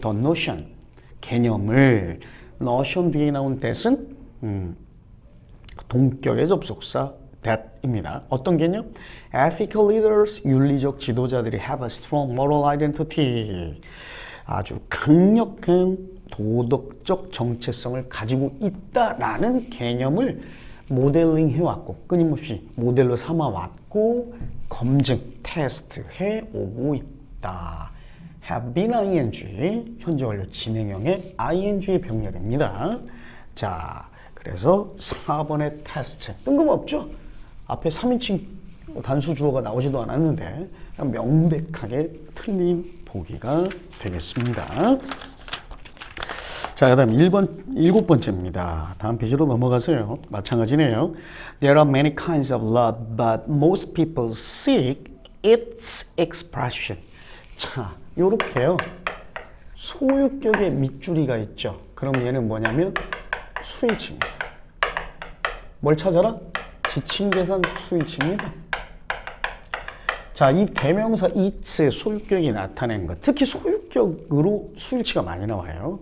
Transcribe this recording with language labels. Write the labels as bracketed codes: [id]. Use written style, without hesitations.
[en] The notion, [ko] 개념을. notion 뒤에 나온 that은 동격의 접속사 that입니다. 어떤 개념? [en] Ethical leaders, [ko] 윤리적 지도자들이 [en] have a strong moral identity. [ko] 아주 강력한 도덕적 정체성을 가지고 있다라는 개념을 모델링 해왔고 끊임없이 모델로 삼아왔고 검증, 테스트 해오고 있다. have been ing, 현재 완료 진행형의 ing의 병렬입니다. 자, 그래서 4번의 테스트 뜬금없죠? 앞에 3인칭 단수 주어가 나오지도 않았는데 명백하게 틀린 보기가 되겠습니다. 자, 그 다음 7번째입니다. 다음 페이지로 넘어가세요. 마찬가지네요. [en] There are many kinds of love, but most people seek its expression. [ko] 자, 요렇게요. 소유격의 밑줄이가 있죠. 그럼 얘는 뭐냐면 수일치입니다. 뭘 찾아라? 지칭계산 수일치입니다. 자, 이 대명사 its 소유격이 나타낸 것, 특히 소유격으로 수일치가 많이 나와요.